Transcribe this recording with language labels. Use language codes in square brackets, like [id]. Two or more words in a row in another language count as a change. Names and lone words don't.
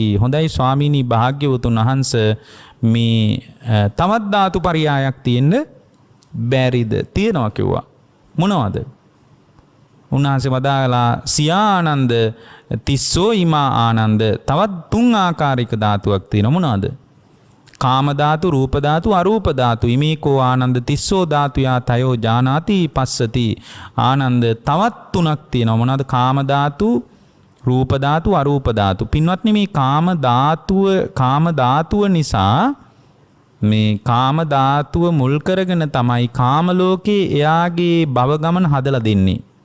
[si] හොඳයි ස්වාමීනි භාග්‍යවතුන් වහන්සේ, මේ තවත් ධාතු පරියායක් තියෙන්න බැරිද? තියෙනවා කිව්වා. මොනවද? උන්වහන්සේ වදාලා [pi] සියානන්ද තිස්සෝ ඉමා ආනන්ද, [si] තවත් 3 ආකාරයක ධාතුවක් තියෙනවා. මොනවද? කාම ධාතු, රූප ධාතු, අරූප ධාතු. [pi] ඉමේකෝ ආනන්ද තිස්සෝ ධාතුයා තයෝ ජානාති පස්සති. [si] ආනන්ද තවත් 3ක් තියෙනවා. මොනවද? කාම ධාතු, රූප ධාතු, අරූප ධාතු. පින්වත්නි, මේ කාම ධාතුව නිසා, මේ කාම ධාතුව මුල් කරගෙන තමයි කාම ලෝකේ එයාගේ භව ගමන හදලා දෙන්නේ.